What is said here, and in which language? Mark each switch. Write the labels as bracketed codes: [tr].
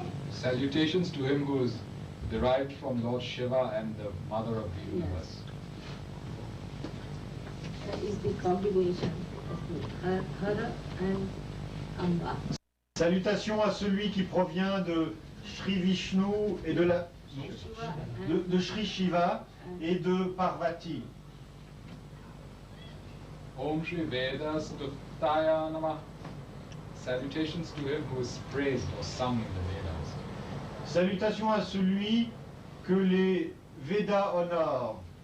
[en] Salutations to him who is derived from Lord Shiva and the mother of the universe. That is the combination of Hara and Amba. [fr] Salutations à celui qui provient de Sri Vishnu et de Sri Shiva et de Parvati. [sa] Om Shri Vedas Duttaya Namah. [en] Salutations to him who is praised or sung in the Vedas. [fr] Salutations à celui que les Védas honorent.